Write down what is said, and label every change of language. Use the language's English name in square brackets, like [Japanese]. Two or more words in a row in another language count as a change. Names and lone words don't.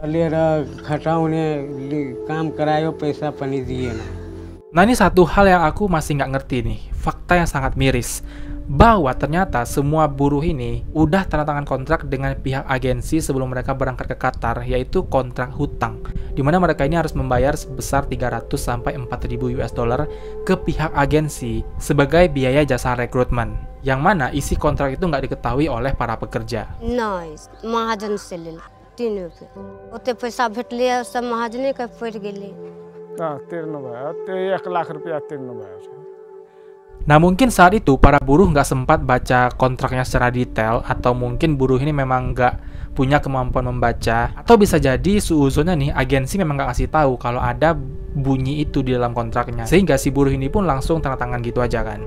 [Indonesian] Nah, ini satu hal yang aku masih nggak ngerti nih, fakta yang sangat miris, bahwa ternyata semua buruh ini udah tanda tangan kontrak dengan pihak agensi sebelum mereka berangkat ke Qatar, yaitu kontrak hutang, dimana mereka ini harus membayar sebesar $300-4.000 ke pihak agensi sebagai biaya jasa rekrutmen, yang mana isi kontrak itu nggak diketahui oleh para pekerja. Nice, [Maithili] महाजन से ले 3 रुपये, उते पैसा भेटले सब महाजने के पड़ गेले. [Indonesian] Nah, mungkin saat itu para buruh nggak sempat baca kontraknya secara detail, atau mungkin buruh ini memang nggak punya kemampuan membaca, atau bisa jadi suuzonnya nih agensi memang nggak kasih tahu kalau ada bunyi itu di dalam kontraknya, sehingga si buruh ini pun langsung tanda tangan gitu aja kan.